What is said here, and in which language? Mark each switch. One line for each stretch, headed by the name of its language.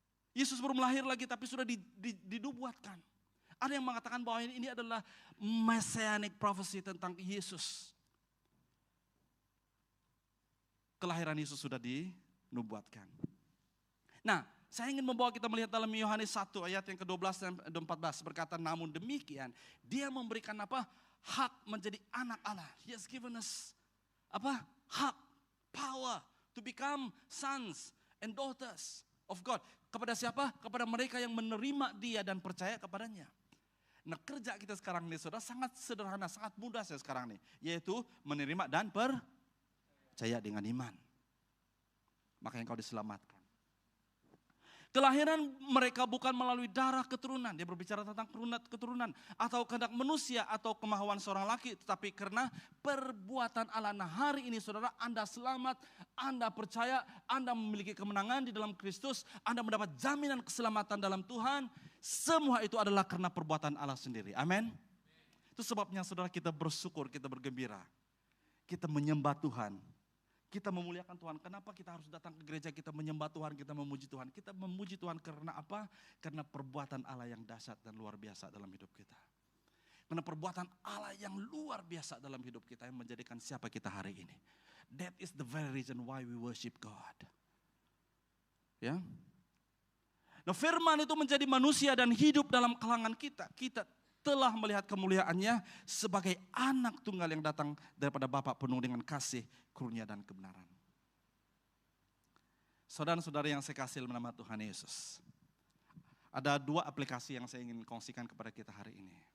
Malay: Yesus belum lahir lagi tapi sudah dinubuatkan. Ada yang mengatakan bahwa ini adalah messianic prophecy tentang Yesus. Kelahiran Yesus sudah dinubuatkan. Nah, saya ingin membawa kita melihat dalam Yohanes 1 ayat yang ke-12 dan 14 berkata, namun demikian dia memberikan apa? Hak menjadi anak Allah. He has given us apa?
English: Hak, power to become sons and daughters of God.
Malay: Kepada siapa? Kepada mereka yang menerima dia dan percaya kepadanya. Nah, kerja kita sekarang ini, saudara, sangat sederhana, sangat mudah saya sekarang nih. Yaitu menerima dan percaya dengan iman. Maka engkau diselamatkan. Kelahiran mereka bukan melalui darah keturunan. Dia berbicara tentang keturunan. Atau kehendak manusia atau kemauan seorang laki. Tetapi karena perbuatan Allah. Nah, hari ini saudara, Anda selamat. Anda percaya. Anda memiliki kemenangan di dalam Kristus. Anda mendapat jaminan keselamatan dalam Tuhan. Semua itu adalah karena perbuatan Allah sendiri. Amin. Itu sebabnya saudara, kita bersyukur, kita bergembira. Kita menyembah Tuhan. Kita memuliakan Tuhan. Kenapa kita harus datang ke gereja, kita menyembah Tuhan, kita memuji Tuhan. Kita memuji Tuhan karena apa? Karena perbuatan Allah yang dahsyat dan luar biasa dalam hidup kita. Karena perbuatan Allah yang luar biasa dalam hidup kita yang menjadikan siapa kita hari ini.
English: That is the very reason why we worship God.
Malay: Ya. Nah, firman itu menjadi manusia dan hidup dalam kalangan kita. Kita telah melihat kemuliaannya sebagai anak tunggal yang datang daripada Bapa penuh dengan kasih, karunia dan kebenaran. Saudara-saudara yang saya kasih dalam nama Tuhan Yesus. Ada dua aplikasi yang saya ingin kongsikan kepada kita hari ini.